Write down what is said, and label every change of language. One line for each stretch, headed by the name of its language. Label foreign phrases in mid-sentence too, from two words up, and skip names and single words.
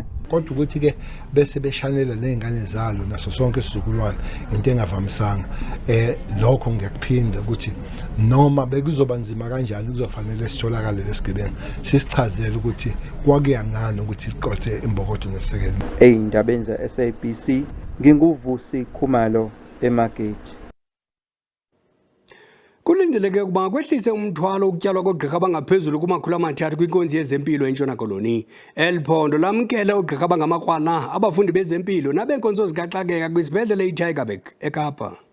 Zulu: Kodwa ukuthi ke bese beshanela nezingane zalo naso sonke isizukulwane into engavamisanga lokho ngiyakuphinda ukuthi noma bekuzoba nzima kanjani kuzofanele sitholakale lesigebengu sisichazele ukuthi kwakuyangani ukuthi iqothe imbokotho nesekelo. Eyindabeni ze-SABC nginguvusi Khumalo eMargate.
Xhosa: Kulindeleke ukuba kwehlise umthwalo ukutyalwa kogqirha abangaphezulu kuma-300 kwinkonzi yezempilo eNtshona Koloni. Eliphondo lamkela ugqirha abangamakrwala abafundi bezempilo nabeenkonzo zikaxakeka kwisibhedlele iTigerberg eKapa.